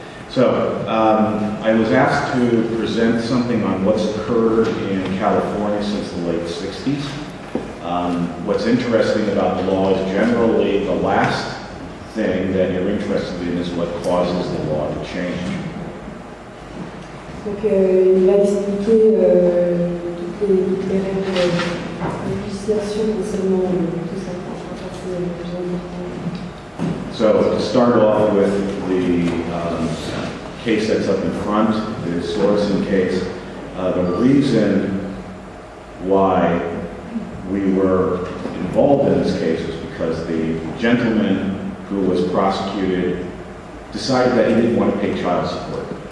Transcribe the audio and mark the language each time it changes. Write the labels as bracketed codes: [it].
[en] So, I was asked to present something on what's occurred in California since the late 60s. What's interesting about the law is generally the last thing that you're interested in is what causes the law to change. [fr] Donc il va expliquer toutes les règles de législation concernant tout ça, c'est le plus important. [en] So to start off with the case that's up in front, the Sorensen case, the reason why we were involved in this case was because the gentleman who was prosecuted decided that he didn't want to pay child support.